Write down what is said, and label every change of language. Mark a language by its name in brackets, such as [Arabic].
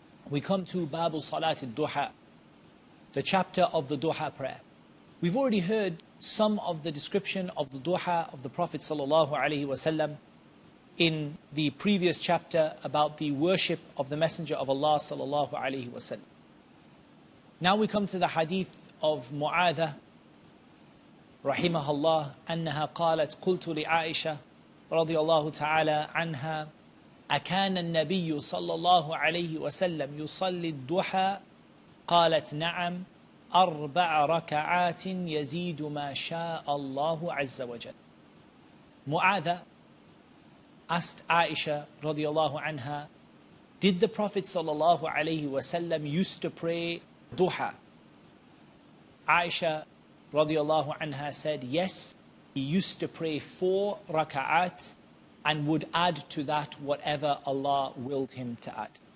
[English] We come to Salat al-Dhuha, the chapter of the Dhuha prayer. We've already heard some of the description of the Dhuha of the Prophet sallallahu alaihi wasallam in the previous chapter about the worship of the Messenger of Allah sallallahu alaihi wasallam. Now we come to the hadith of Mu'adha [Arabic] رحمها الله أنها قالت قلت لعائشة رضي الله تعالى عنها أكان النبي صلى الله عليه وسلم يصلي الضحى قالت نعم 4 ركعات يزيد ما شاء الله عز وجل. [English] Mu'adha asked Aisha [Arabic] رضي الله عنها, [English] did the Prophet [Arabic] صلى الله عليه وسلم [English] used to pray duha? Aisha radiallahu anha said, yes, he used to pray 4 raka'at and would add to that whatever Allah willed him to add.